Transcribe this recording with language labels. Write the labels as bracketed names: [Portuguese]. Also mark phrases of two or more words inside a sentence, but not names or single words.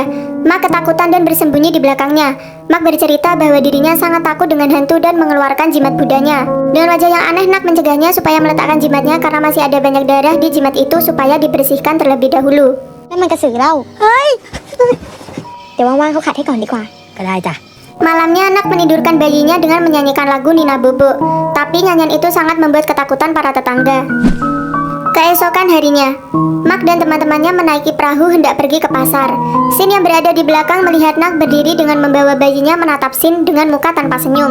[Indonesian] Mark ketakutan dan bersembunyi di belakangnya. Mark bercerita bahwa dirinya sangat takut dengan hantu dan mengeluarkan jimat budanya. Dengan wajah yang aneh, Nak mencegahnya supaya meletakkan jimatnya karena masih ada banyak darah di jimat itu supaya dibersihkan terlebih dahulu. [Thai] นั่นมันกระสือเล่าเฮ้ย เดี๋ยวว่างๆเขาขัดให้ก่อนดีกว่า ก็ได้จ้ะ [Indonesian] Malamnya Nak menidurkan bayinya dengan menyanyikan lagu Nina Bobo. Tapi nyanyian itu sangat membuat ketakutan para tetangga. Keesokan harinya, Mark dan teman-temannya menaiki perahu hendak pergi ke pasar. Shin yang berada di belakang melihat Nak berdiri dengan membawa bayinya menatap Shin dengan muka tanpa senyum.